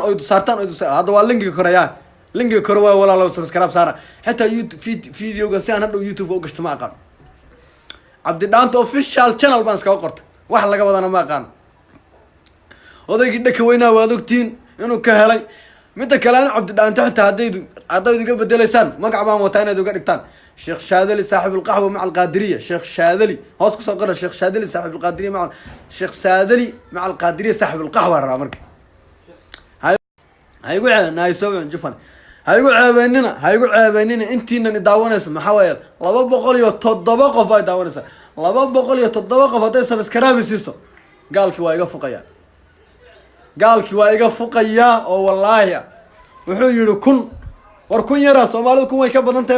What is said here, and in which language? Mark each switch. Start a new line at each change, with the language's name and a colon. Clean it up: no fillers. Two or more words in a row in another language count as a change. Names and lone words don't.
Somali: hadda waa linkiga korayaan linkiga kore waa walaalo subscribe saara hatta YouTube videoga si aan hadda YouTube u gashto ma aqaan Cabdi Dhaanta official channel baan iska qortay wax laga wadana ma aqaan odaygii dhaka weynaa waad ogtiin inuu ka helay midda kale aan Cabdi Dhaanta xitaa hadday iga bedelaysaan magac baan wataa inaad uga dhigtaan Sheekh Shaadali saaxib
Arabic: القهوة مع القادرية
Somali: Sheekh Shaadali hoos ku soo qora Sheekh Shaadali saaxib
Arabic: القادرية مع
Somali: Sheekh Shaadali
Arabic: مع القادرية
Somali: saaxib
Arabic: القهوة
Somali: raa marka haygu ceebanayso jufan haygu ceebanina intiina daawanayso maxaa weeye 207 qof ay daawanaysa 207 qof haday subscribe siiso gaalkii waa iga fuqaya oo wallaahi wuxuu yiri kun yara Soomaalidu kun way ka badan tahay